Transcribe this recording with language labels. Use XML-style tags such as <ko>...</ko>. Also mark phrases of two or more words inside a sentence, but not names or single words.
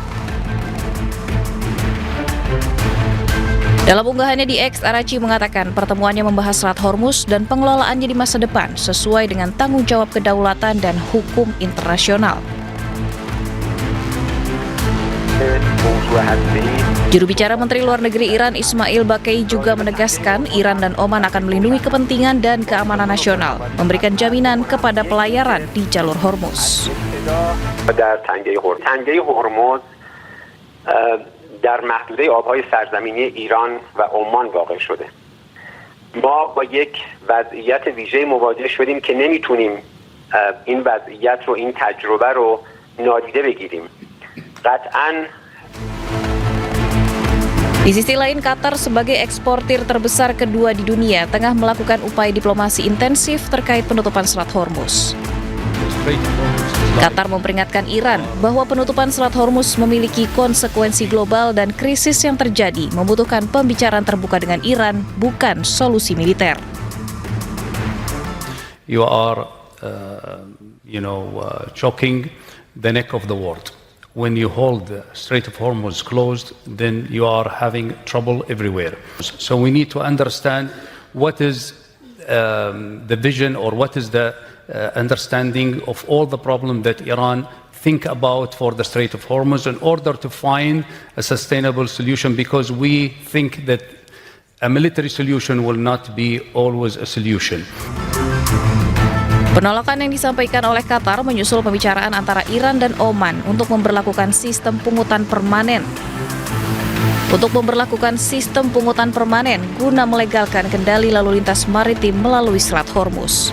<id>Dalam unggahannya di X, Araghchi mengatakan pertemuannya membahas Selat Hormuz dan pengelolaannya di masa depan sesuai dengan tanggung jawab kedaulatan dan hukum internasional. Juru bicara Menteri Luar Negeri Iran Ismail Baqai juga menegaskan Iran dan Oman akan melindungi kepentingan dan keamanan nasional, memberikan jaminan kepada pelayaran di jalur Hormuz.</id> <fa>در محدوده آبهای سرزمینی ایران و عمان واقع شده. ما با یک وضعیت ویژه مواجه شدیم که نمیتونیم این وضعیت رو، این تجربه رو نادیده بگیریم. قطعاً</fa> <id>Di sisi lain, Qatar sebagai eksportir terbesar kedua di dunia tengah melakukan upaya diplomasi intensif terkait penutupan Selat Hormuz. Qatar memperingatkan Iran bahwa penutupan Selat Hormuz memiliki konsekuensi global dan krisis yang terjadi membutuhkan pembicaraan terbuka dengan Iran, bukan solusi militer.</id> <en>You are, choking the neck of the world. When you hold the Strait of Hormuz closed, then you are having trouble everywhere. So we need to understand what is the vision or what is the understanding of all the problems that Iran think about for the Strait of Hormuz in order to find a sustainable solution, because we think that a military solution will not be always a solution.</en> <id>Penolakan yang disampaikan oleh Qatar menyusul pembicaraan antara Iran dan Oman untuk memberlakukan sistem pungutan permanen. Untuk memberlakukan sistem pungutan permanen guna melegalkan kendali lalu lintas maritim melalui Selat Hormuz.</id>